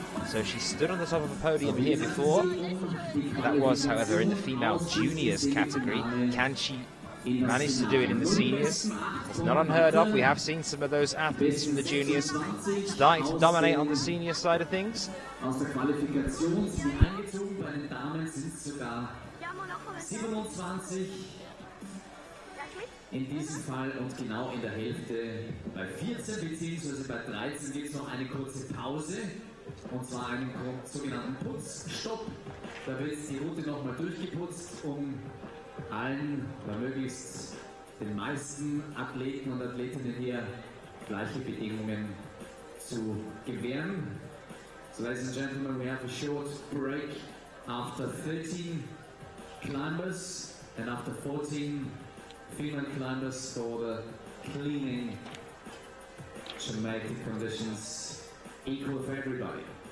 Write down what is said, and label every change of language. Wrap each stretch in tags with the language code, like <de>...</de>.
<en>So she stood on the top of a podium here before. That was, however, in the Female Juniors category. Can she manage to do it in the seniors? It's not unheard of. We have seen some of those athletes from the juniors starting to dominate on the senior side of things.</en> <de>Aus der Qualifikation sind eingezogen, bei den Damen sind es sogar 27 in diesem Fall und genau in der Hälfte bei 14 bzw. bei 13 gibt es noch eine kurze Pause und zwar einen sogenannten Putzstopp. Da wird die Route nochmal durchgeputzt, um allen oder möglichst den meisten Athleten und Athletinnen hier gleiche Bedingungen zu gewähren.</de> <en>So ladies and gentlemen, we have a short break after 13 climbers and after 14 female climbers for the cleaning to make the conditions equal for everybody.</en>